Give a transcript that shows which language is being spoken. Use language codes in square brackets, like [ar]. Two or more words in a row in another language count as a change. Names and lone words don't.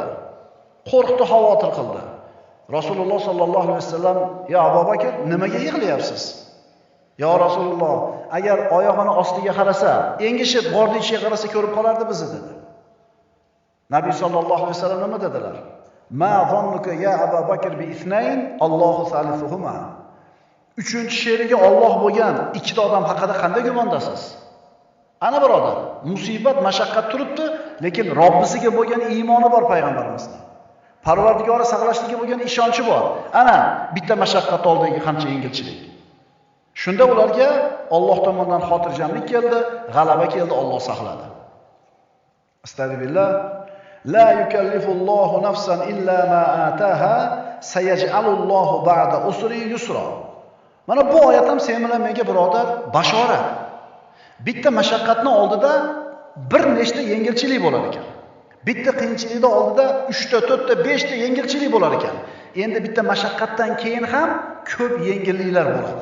[uz] Qo'rqdi, xavotir qildi. Rasululloh sallallohu alayhi vasallam: "Ya Abu Bakr, nimaga yig'layapsiz?" "Ya Rasululloh, agar oyog'ini ostiga qarasa, engishib g'orning ichiga qarasa ko'rib qolardi bizni", dedi. Nabiy sallallohu alayhi vasallam nima dedilar? [ar] "ما ظنك يا أبو بكر باثنين, الله ثالثهما." [uz] Uchinchi she'riga Alloh bo'lgan ikkita odam haqida qanday gumondasiz? Ana birodar, musibat, mashaqqat turibdi, lekin Robbisiga bo'lgan iymoni bor payg'ambarimizning. Parvardigori saqlashligiga bo'lgan ishonchi bor. Ana bitta mashaqqat oldidagi qancha yengilchilik. Shunda ularga Alloh tomonidan xotirjamlik keldi, g'alaba keldi, Alloh saqladi. Astagfirullah. [ar] لا يكلف الله نفسا إلا ما آتاها سيجعل الله بعد عسر يسرا. [uz] Mana bu oyat ham sen bilan menga birodar bashorat. Bitta mashaqqatning oldida bir nechta yengilchilik bo'lar ekan. Bitta qiyinchilikning oldida 3 ta, 4 ta, 5 ta yengilchilik bo'lar ekan. Endi bitta mashaqqatdan keyin ham ko'p yengilliklar bo'ladi.